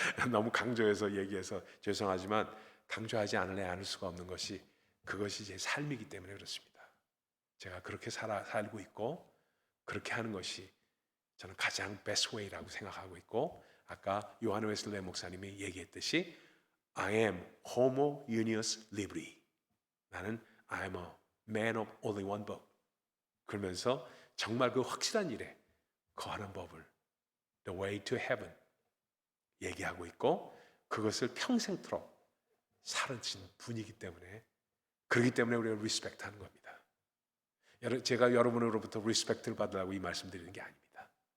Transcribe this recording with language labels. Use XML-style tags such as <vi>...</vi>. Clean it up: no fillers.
<ko>너무 강조해서 얘기해서 죄송하지만 강조하지 않을 수가 없는 것이 그것이 제 삶이기 때문에 그렇습니다. 제가 그렇게 살고 있고 그렇게 하는 것이 저는 가장</ko> <en>best way</en> <ko>라고 생각하고 있고, 아까 요한 웨슬레 목사님이 얘기했듯이</ko> <en>I am homo unius libri.</en> <ko>나는</ko> <en>I'm a man of only one book.</en> <ko>그러면서 정말 그 확실한 일에 거하는 법을</ko> <en>The way to heaven</en> <ko>얘기하고 있고 그것을 평생토록 사라진 분이기 때문에, 그렇기 때문에 우리가 리스펙트하는 겁니다. 제가 여러분으로부터 리스펙트를 받으라고 이 말씀드리는 게 아닙니다.</ko>